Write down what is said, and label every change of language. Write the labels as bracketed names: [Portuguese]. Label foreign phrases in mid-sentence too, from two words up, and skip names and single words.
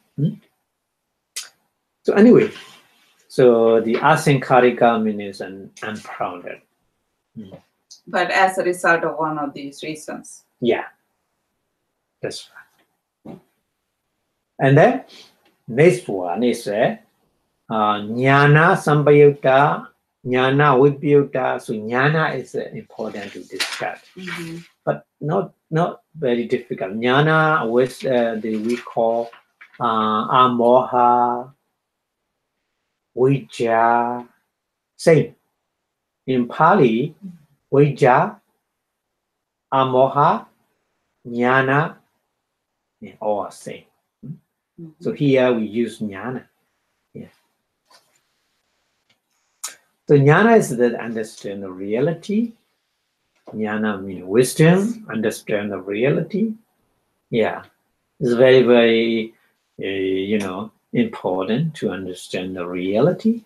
[English] So anyway, so the asankarika means unprompted. But as a result of one of these reasons. Yeah, that's right. And then next one is [Pali] jnana sampayutta, jnana vipayutta. [English] So jnana is important to discuss, but not very difficult. Jnana was we call [Pali] amoha, vijja, [English] same. In Pali, [Pali] vijja, amoha, jnana, [English] all same. So here we use jnana. Yeah. So jnana is that understand the reality. Jnana means wisdom, understand the reality. Yeah, it's very, important to understand the reality.